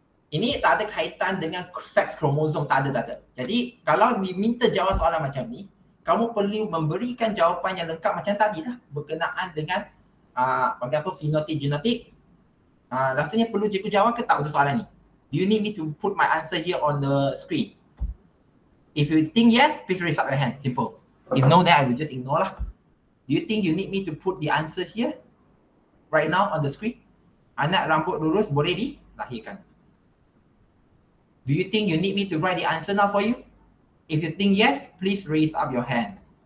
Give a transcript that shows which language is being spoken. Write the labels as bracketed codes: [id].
[ms] Ini tak ada kaitan dengan seks kromosom, tak ada. Jadi kalau diminta jawab soalan macam ni, kamu perlu memberikan jawapan yang lengkap macam tadi lah, berkenaan dengan fenotip genetik. Rasanya perlu cikgu jawab ke tak untuk soalan ni? [en] Do you need me to put my answer here on the screen? If you think yes, please raise up your hand. Simple. If no, then I will just ignore lah. Do you think you need me to put the answer here right now on the screen? [ms] Anak rambut lurus boleh dilahirkan. [en] Do you think you need me to write the answer now for you? If you think yes, please raise up your hand.